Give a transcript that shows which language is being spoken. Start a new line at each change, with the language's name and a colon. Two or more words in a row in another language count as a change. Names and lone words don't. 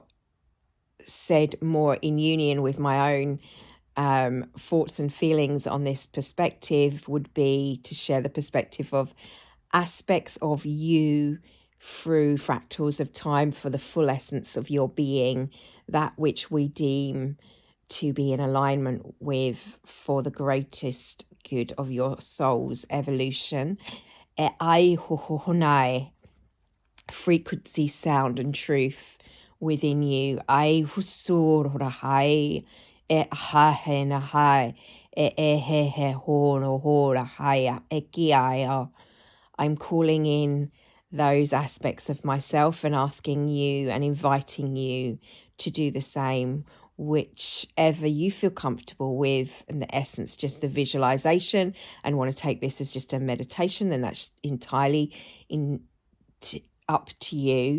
English: said more in union with my own thoughts and feelings on this perspective would be to share the perspective of aspects of you through fractals of time for the full essence of your being, that which we deem to be in alignment with for the greatest good of your soul's evolution. E ai hohonai, frequency, sound and truth within you. Ai husura hai e hahe na hai e he he hono hora haya e kiaya. I'm calling in those aspects of myself and asking you and inviting you to do the same, whichever you feel comfortable with. And the essence, just the visualization, and want to take this as just a meditation, then that's entirely up to you.